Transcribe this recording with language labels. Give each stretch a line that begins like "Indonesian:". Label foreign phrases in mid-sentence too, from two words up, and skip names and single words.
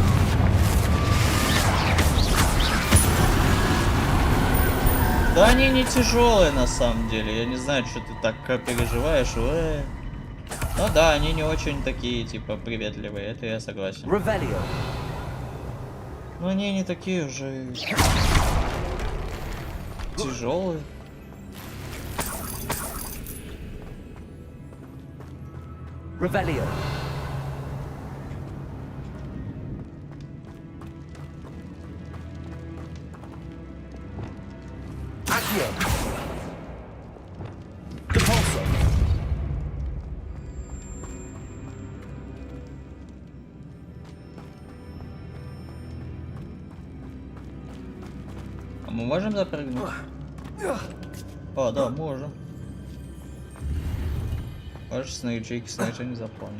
Russian: Да они не тяжелые на самом деле. Я не знаю, что ты так переживаешь. Ну да, они не очень такие, типа, приветливые. Это я согласен. Revelio. Но они не такие уже тяжелые. Revelio. Accio. Compulso. А мы можем запрыгнуть? О, да, можем. Можешь снайчики не заполнены.